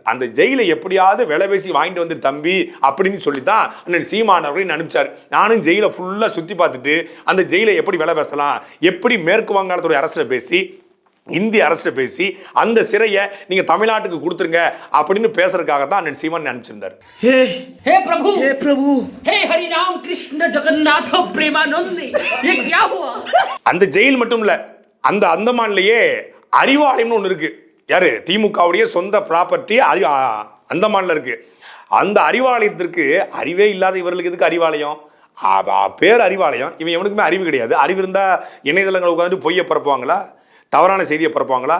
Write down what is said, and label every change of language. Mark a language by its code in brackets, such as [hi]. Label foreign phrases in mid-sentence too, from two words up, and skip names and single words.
[ta] அந்த ஜெயிலை எப்படியாவது விலை பேசி வாங்கிட்டு வந்து தம்பி அப்படின்னு சொல்லித்தான் அண்ணன் சீமான் அவர்களையும் அனுப்பிச்சார். நானும் ஜெயிலை ஃபுல்லாக சுற்றி பார்த்துட்டு அந்த ஜெயிலை எப்படி விலை பேசலாம், எப்படி மேற்கு வங்காளத்துடைய அரசில் பேசி, இந்திய அரசு பேசி அந்த சிறையை நீங்க தமிழ்நாட்டுக்கு கொடுத்துருங்க அப்படின்னு பேசுறதுக்காக தான் அண்ணன் சீமான் அனுப்பிச்சிருந்தார். [hi] हे प्रभु हे प्रभु हे हरि राम कृष्ण जगन्नाथ प्रेमानंद ये क्या हुआ? [ta] அந்த ஜெயில் மட்டும் இல்ல, அந்த அந்தமான்லயே அறிவாலயம்னு ஒன்று இருக்கு. யாரு? திமுகவுடைய சொந்த ப்ராப்பர்ட்டி அந்தமான்ல இருக்கு. அந்த அறிவாலயத்திற்கு அறிவே இல்லாத இவர்களுக்கு எதுக்கு அறிவாலயம்? பேர் அறிவாலயம். இவன் எவனுக்குமே அறிவு கிடையாது. அறிவு இருந்தா இணையதளங்கள் உட்காந்துட்டு பொய்யை பரப்புவாங்களா, தவறான செய்தியை பரப்புவாங்களா?